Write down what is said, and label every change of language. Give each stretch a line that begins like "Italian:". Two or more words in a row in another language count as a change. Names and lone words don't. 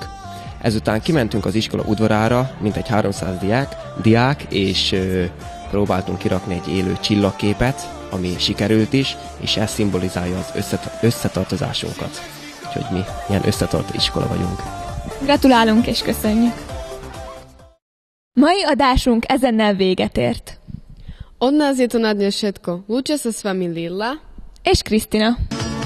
Hungarian: Ezután kimentünk az iskola udvarára, mint egy 300 diák, és próbáltunk kirakni egy élő csillagképet, ami sikerült is, és ez szimbolizálja az összetartozásunkat. Úgyhogy mi ilyen összetartó iskola vagyunk. Gratulálunk és köszönjük! Mai adásunk ezennel véget ért.
Slovak: Od nás je to na dnes všetko. Lúčia sa s vami Lilla
Hungarian: és Krisztina.